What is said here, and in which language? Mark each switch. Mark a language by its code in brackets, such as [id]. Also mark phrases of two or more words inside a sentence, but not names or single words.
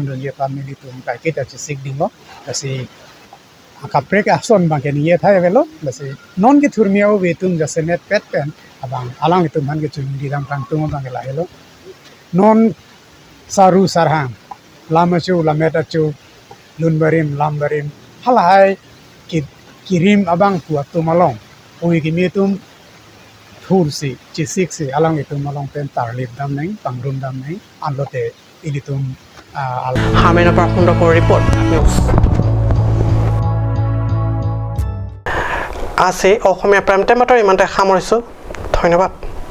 [mjw] dunji family tum kai kita sik dingo kasi akaprek ason bangke niye thai velo lase non ke thurmiao betum jase net pet pen abang alang itu man ke chumi dam tang tung bangke la helo non saru sarhang lamachu lameta chu lunbarim lambarim halai kirim abang kuat tumalong ui kimitum thursi chisiksi alang itu malong pen tarlip dam nai pangrum dam nai anlote ilitum [as] হামেনা পারফুন্ডকর রিপোর্ট নিউজ আছে অসমীয়া [en] prime time [as] বাতৰি ইমানতে সামৰিছোঁ ধন্যবাদ